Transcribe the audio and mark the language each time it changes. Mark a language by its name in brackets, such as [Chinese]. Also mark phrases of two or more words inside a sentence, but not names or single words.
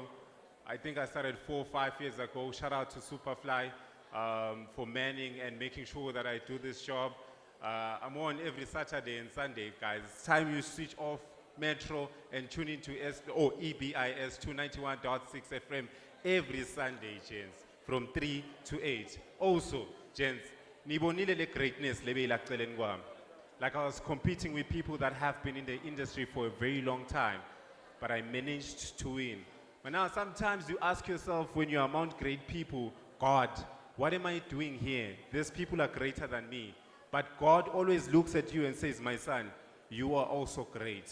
[English] I think I started 4 or 5 years ago. Shout out to Superfly for manning and making sure that I do this job. I'm on every Saturday and Sunday, guys. It's time you switch off Metro and tune into EBIS 291.6 FM every Sunday, gents, from 3 to 8. Also, gents, [Zulu] nibonile le greatness lebe ilaqeleni kwami. [English] Like I was competing with people that have been in the industry for a very long time, but I managed to win. But now sometimes you ask yourself when you're among great people, God, what am I doing here? These people are greater than me. But God always looks at you and says, my son, you are also great.